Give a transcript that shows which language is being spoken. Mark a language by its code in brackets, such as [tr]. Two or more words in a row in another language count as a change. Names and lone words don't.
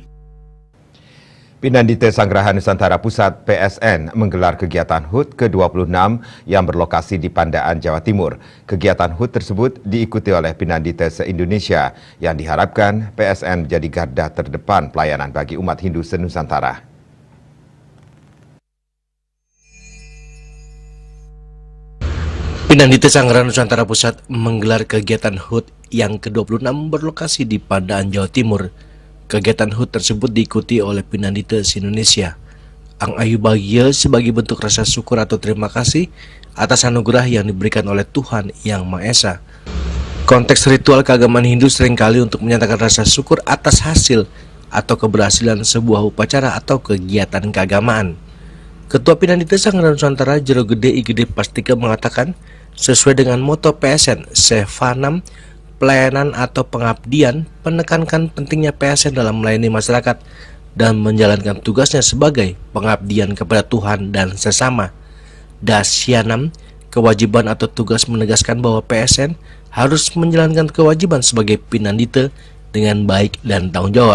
[id] Pinandite Sanggraha Nusantara Pusat PSN menggelar kegiatan HUT ke-26 yang berlokasi di Pandaan, Jawa Timur. Kegiatan HUT tersebut diikuti oleh Pinandite se-Indonesia yang diharapkan PSN menjadi garda terdepan pelayanan bagi umat Hindu se-Nusantara. Pinandite Sanggraha Nusantara Pusat menggelar kegiatan HUT yang ke-26 berlokasi di Pandaan, Jawa Timur. Kegiatan HUT tersebut diikuti oleh Pinandite se-Indonesia. Ang Ayu bahagia sebagai bentuk rasa syukur atau terima kasih atas anugerah yang diberikan oleh Tuhan Yang Maha Esa. Konteks ritual keagamaan Hindu seringkali untuk menyatakan rasa syukur atas hasil atau keberhasilan sebuah upacara atau kegiatan keagamaan. Ketua Pinandite Sanggraha Nusantara Jero Gede IGD Pastika mengatakan, sesuai dengan moto PSN, Sevanam, pelayanan atau pengabdian, menekankan pentingnya PSN dalam melayani masyarakat dan menjalankan tugasnya sebagai pengabdian kepada Tuhan dan sesama. Dasyanam, kewajiban atau tugas menegaskan bahwa PSN harus menjalankan kewajiban sebagai Pinandite dengan baik dan tanggung jawab.